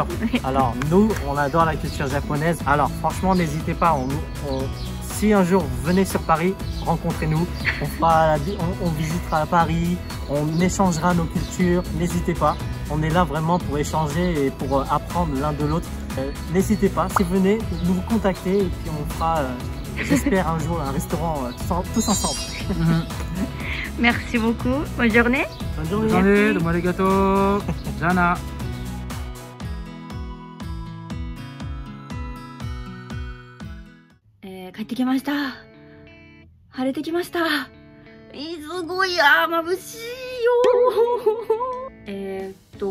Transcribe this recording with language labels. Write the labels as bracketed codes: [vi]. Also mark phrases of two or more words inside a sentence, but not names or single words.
[fr] Alors nous on adore la culture japonaise, alors franchement n'hésitez pas, si un jour vous venez sur Paris, rencontrez-nous, on visitera Paris, on échangera nos cultures, n'hésitez pas, on est là vraiment pour échanger et pour apprendre l'un de l'autre. N'hésitez pas, si vous venez, nous vous contactez et puis on fera, j'espère un jour, un restaurant tous ensemble. Merci beaucoup, bonne journée. Bonne journée, [ja] どうもありがとう、じゃな. 帰ってきました。晴れてきました。すごい、眩しいよ。